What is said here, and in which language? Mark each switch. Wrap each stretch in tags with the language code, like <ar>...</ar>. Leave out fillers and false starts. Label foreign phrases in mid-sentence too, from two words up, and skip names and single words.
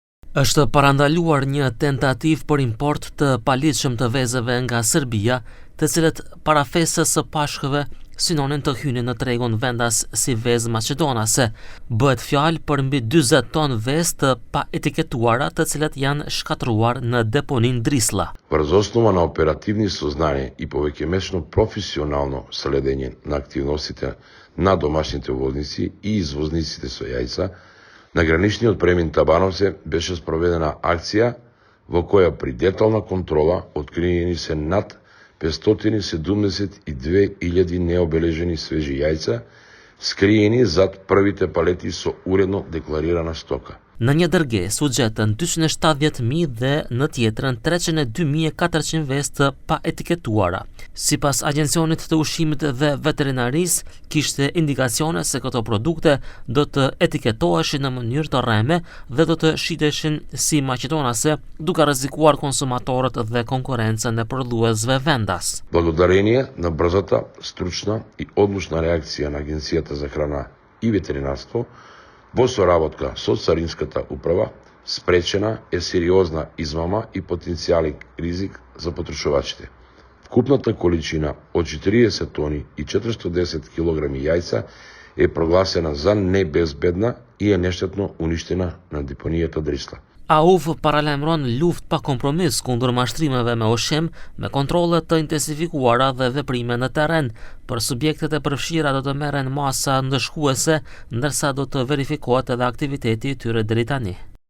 <sq>Është parandaluar një tentativë për import të paligjshëm të vezëve nga Serbia, të cilët para fesës së Pashkëve synonin të hynin në tregun vendas si vezë maqedonase. Bëhet fjalë për mbi 40 ton vezë të paetiketuara, të cilat janë shkatruar në deponinë Drislla.</sq> <mk>Врз основа на оперативни сознания и повеќемесечно професионално следење на активностите на домашните увозници и извозниците со јајца, на граничниот премин Табановце беше спроведена акција во која при детална контрола откриени се над 572.000 необележени свежи јајца, скриени зад првите палети со уредно декларирана стока.</mk> <sq>Në një dërgesë u gjetën 270.000 dhe në tjetrën 302.400 vezë të paetiketuara. Sipas Agjencionit të Ushqimit dhe Veterinarisë, kishte indikacione se këto produkte do të etiketoheshin në mënyrë të rreme dhe do të shiteshin si maqedonase, duke rrezikuar konsumatorët dhe konkurencën e prodhuesve vendas.</sq> <mk>Благодарение на брзата, стручна и одлучна реакција на Агенцијата за храна и ветеринарство, во соработка со Царинската управа, спречена е сериозна измама и потенцијален ризик за потрошувачите. Вкупната количина од 40 тони и 410 килограми јајца е прогласена за небезбедна и е нештетно уништена на депонијата Drislla.</mk> <sq>AUV paralajmëron luftë pa kompromis kundër mashtrimeve me ushqim, me kontrolle të intensifikuara dhe veprime në terren. Për subjektet e përfshira do të merren masa ndëshkuese, ndërsa do të verifikohet edhe aktiviteti i tyre deri tani.</sq>